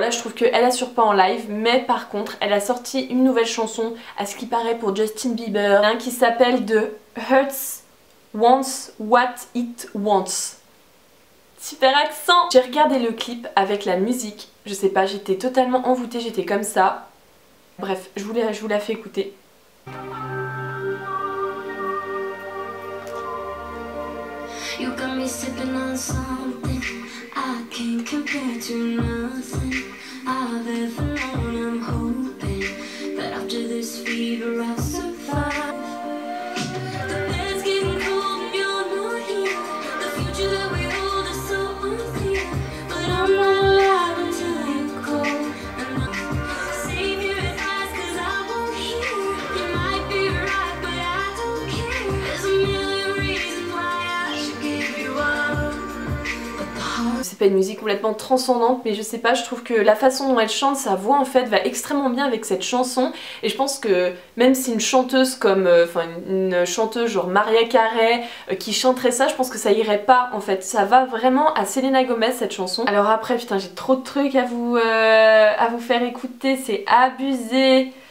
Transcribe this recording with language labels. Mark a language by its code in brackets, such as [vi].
[fr] Là je trouve qu'elle assure pas en live, mais par contre elle a sorti une nouvelle chanson à ce qui paraît pour Justin Bieber qui s'appelle The Hearts Wants What It Wants. Super accent. J'ai regardé le clip avec la musique, je sais pas, j'étais totalement envoûtée, j'étais comme ça. Bref, je vous la fais écouter. [en] You got me sipping on something I can't compare to nothing I've ever known. I'm hoping that after this fever I'll survive. The bed's getting cold and you're not here. The future that we hold is so unclear. But I'm not alive until you call. And I'll save your advice cause I won't hear. You might be right but I don't care. There's a million reasons why I should give you up. [fr] C'est pas une musique complètement transcendante, mais je sais pas, je trouve que la façon dont elle chante, sa voix en fait va extrêmement bien avec cette chanson. Et je pense que même si une chanteuse comme, une chanteuse genre Mariah Carey qui chanterait ça, je pense que ça irait pas en fait. Ça va vraiment à Selena Gomez cette chanson. Alors après, putain, j'ai trop de trucs à vous faire écouter, c'est abusé.